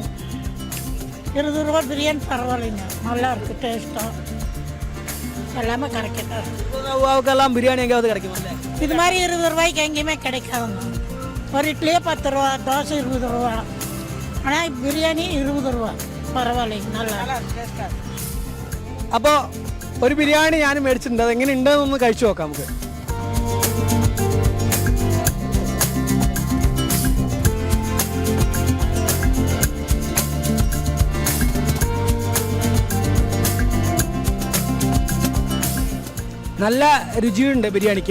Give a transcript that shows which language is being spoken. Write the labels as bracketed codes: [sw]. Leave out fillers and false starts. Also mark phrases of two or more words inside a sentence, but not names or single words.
[ta] 20 ரூபா பிரியாணி பரவாயில்லைங்க, நல்லா இருக்கு, டேஸ்ட்டாக எல்லாமே கிடைக்கும். பிரியாணி எங்கேயாவது கிடைக்குமா? இது மாதிரி 20 ரூபாய்க்கு எங்கேயுமே கிடைக்காதுங்க. ஒரு இட்லியே 10 ரூபா, தோசை 20 ரூபா, ஆனால் பிரியாணி 20 ரூபா. [ml] പരവായില്ല, നല്ല. അപ്പോൾ ഒരു ബിരിയാണി ഞാൻ മേടിച്ചിട്ടുണ്ട്, അതെങ്ങനെ ഉണ്ടെന്നൊന്ന് കഴിച്ചു നോക്കാം നമുക്ക്. നല്ല രുചിയുണ്ട് ബിരിയാണിക്ക്.